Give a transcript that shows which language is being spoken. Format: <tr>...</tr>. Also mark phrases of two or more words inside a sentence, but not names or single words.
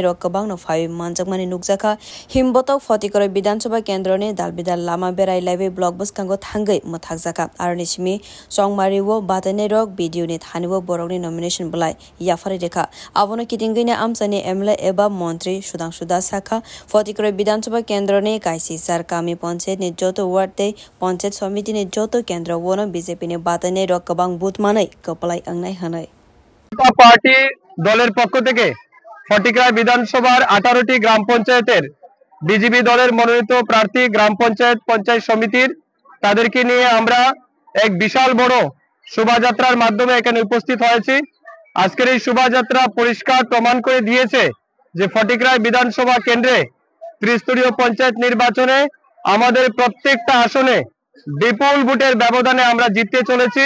<trp>रक गोबां नफाय मानजाकमानि नुकजाखा हिमबतक फटिकर विधानसभा केन्द्रनि दालबिदाल लामा बेरायलायबे ब्लक बसकांगो थांगै मथाकजाखा आरनिसिमि संगमारिवो बाताने रक भिडियोनि थानिवो बरकनि नमिनेशन बलाय याफारि रेखा आबोनो किटिंगैनि आमसानि एमएलए एबा मन्त्री सुदांशु दास साखा फटिकर विधानसभा केन्द्रनि काइसि सार कामी पंचायतनि जतो वार्डे पंचायत समितिनि जतो केन्द्र वनो बीजेपीनि बाताने रक गोबां बुथ मानै कपलाय आंनाय हनै</trp> <bn>পার্টি দলের পক্ষ থেকে ফটিকরা বিধানসভার 18টি গ্রাম পঞ্চায়েতের বিজেপি দলের মনোনীত প্রার্থী গ্রাম পঞ্চায়েত সমিতির তাদেরকে নিয়ে আমরা এক বিশাল বড় শোভাযাত্রার মাধ্যমে এখানে উপস্থিত হয়েছি। আজকের এই শোভাযাত্রা পরিষ্কার প্রমাণ করে দিয়েছে যে ফটিকরা বিধানসভা কেন্দ্রে ত্রিস্তরীয় পঞ্চায়েত নির্বাচনে আমাদের প্রত্যেকটা আসনে বিপুল ভোটের ব্যবধানে আমরা জিততে চলেছি।</bn>